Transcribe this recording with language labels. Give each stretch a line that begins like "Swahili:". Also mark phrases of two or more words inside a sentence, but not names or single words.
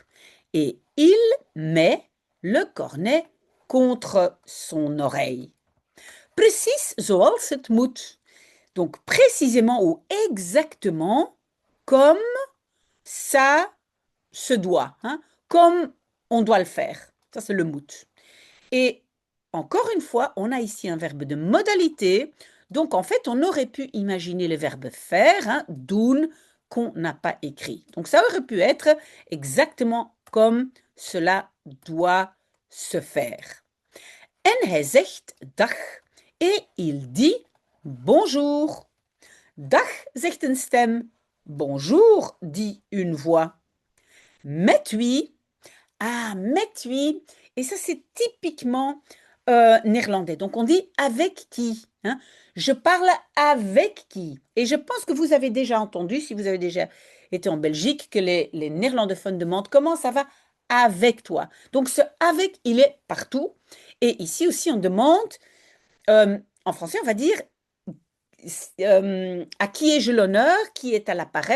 French: Et il met le cornet contre son oreille.
Dutch: Precies zoals het moet.
French: Donc, précisément ou exactement comme ça se doit, hein, comme on doit le faire. Ça, c'est le mood. Et encore une fois, on a ici un verbe de modalité. Donc, en fait, on aurait pu imaginer le verbe faire, hein, doen, qu'on n'a pas écrit. Donc, ça aurait pu être exactement comme cela doit se faire.
Dutch: En hij zegt dag.
French: Et il dit bonjour.
Dutch: Dag, zegt een stem.
French: Bonjour, dit une voix.
Dutch: Met wie? Ah, met wie?
French: Et ça, c'est typiquement néerlandais. Donc, on dit avec qui, hein? Je parle avec qui? Et je pense que vous avez déjà entendu, si vous avez déjà été en Belgique, que les néerlandophones demandent comment ça va avec toi. Donc, ce avec, il est partout. Et ici aussi, on demande, en français, on va dire à qui ai-je l'honneur, qui est à l'appareil.